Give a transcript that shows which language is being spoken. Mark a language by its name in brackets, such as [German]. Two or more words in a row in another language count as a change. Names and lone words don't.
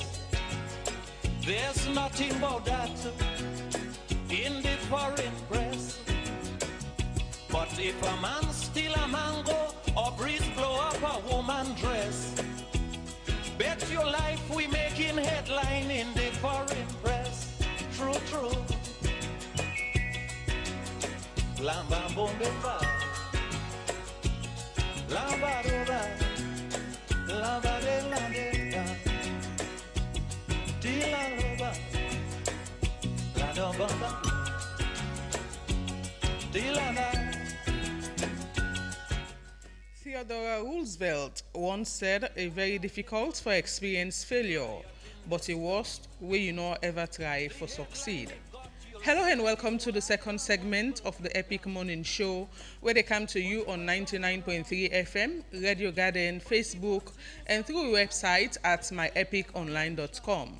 [English] There's nothing about that in the foreign press. But if a man steal a mango or breeze blow up a woman dress, bet your life we making headline in the foreign press. True, true. Lamba bombe fa, lamba roba, lamba de la de, tila roba, la domba, tila na. Theodore Roosevelt once said, "A very difficult for experience failure, but a worst way you not ever try for succeed." Hello and welcome to the second segment of the Epic Morning Show, where they come to you on 99.3 FM, Radio Garden, Facebook, and through our website at myepiconline.com.